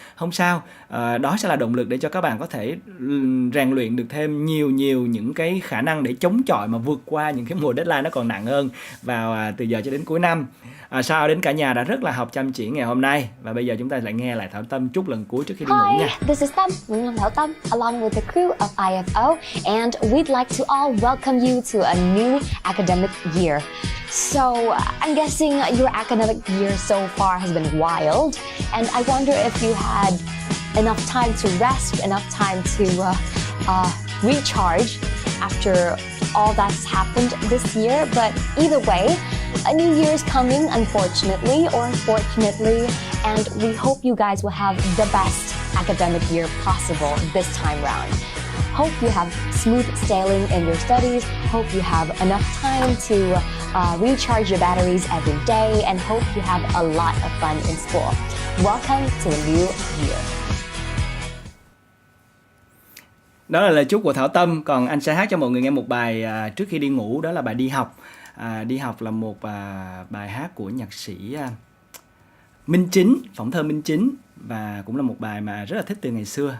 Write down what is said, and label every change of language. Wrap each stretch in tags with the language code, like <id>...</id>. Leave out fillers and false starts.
<vi>Không sao, đó sẽ là động lực để cho các bạn có thể rèn luyện được thêm nhiều những cái khả năng để chống chọi mà vượt qua những cái mùa deadline nó còn nặng hơn vào từ giờ cho đến cuối năm. Sao đến cả nhà đã rất là học chăm chỉ ngày hôm nay. Và bây giờ chúng ta lại nghe lại Thảo Tâm chúc lần cuối trước khi đi ngủ nha.</vi> <en>Hi, this is Tâm, Thảo Tâm, along with the crew of IFO, and we'd like to all welcome you to a new academic year. So, I'm guessing your academic year so far has been wild, and I wonder if you had enough time to rest, enough time to recharge after all that's happened this year. But either way, a new year is coming, unfortunately or fortunately, and we hope you guys will have the best academic year possible this time round. Hope you have smooth sailing in your studies. Hope you have enough time to recharge your batteries every day, and hope you have a lot of fun in school. Welcome to the new year.</en> <vi>Đó là lời chúc của Thảo Tâm. Còn anh sẽ hát cho mọi người nghe một bài trước khi đi ngủ, đó là bài Đi Học. Đi Học là một bài hát của nhạc sĩ Minh Chính, phỏng thơ Minh Chính, và cũng là một bài mà rất là thích từ ngày xưa.</vi>